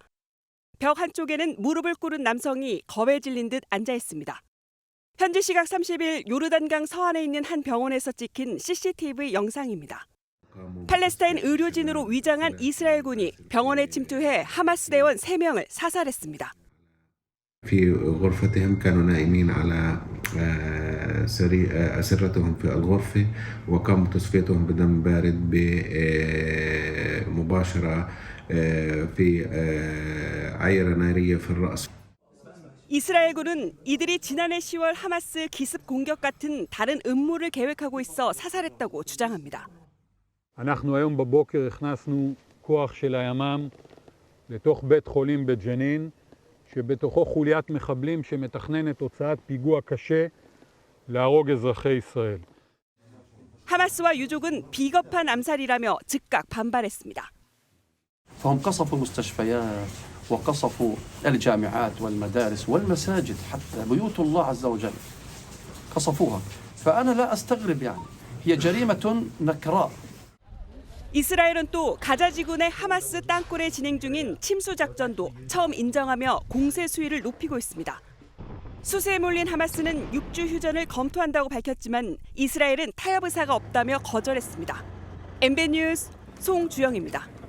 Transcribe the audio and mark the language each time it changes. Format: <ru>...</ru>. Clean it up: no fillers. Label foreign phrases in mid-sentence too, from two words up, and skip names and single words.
<ko>벽 한쪽에는 무릎을 꿇은 남성이 겁에 질린 듯 앉아 있습니다. 현지 시각 30일 요르단강 서안에 있는 한 병원에서 찍힌 CCTV 영상입니다. 팔레스타인 의료진으로 위장한 이스라엘군이 병원에 침투해 하마스 대원 3명을 사살했습니다.</ko> <ar>في غرفتهم كانوا نائمين على أسرتهم في الغرفة وقام بتصفيتهم بدم بارد مباشرة في عيرة نارية في الرأس.</ar> <ko>이스라엘군은 이들이 지난해 10월 하마스 기습 공격 같은 다른 음모를 계획하고 있어 사살했다고 주장합니다.</ko> <he>אנחנו היום בבוקר הכנסנו כוח של הימ"מ לתוך בית חולים בג'נין, שבתוכו חוליית מחבלים שמתכננת הוצאת פיגוע קשה להרוג אזרחי ישראל.</he> <ko>하마스와 유족은 비겁한 암살이라며 즉각 반발했습니다.</ko> <ar>فهم قصفوا المستشفيات وقصفوا الجامعات والمدارس والمساجد حتى بيوت الله عز وجل قصفوها فأنا لا أستغرب يعني هي جريمة نكراء.</ar> <ko>이스라엘은 또 가자 지구내 하마스 땅굴에 진행 중인 침수 작전도 처음 인정하며 공세 수위를 높이고 있습니다. 수세에 몰린 하마스는 6주 휴전을 검토한다고 밝혔지만 이스라엘은 타협 의사가 없다며 거절했습니다. MBN 뉴스 송주영입니다.</ko>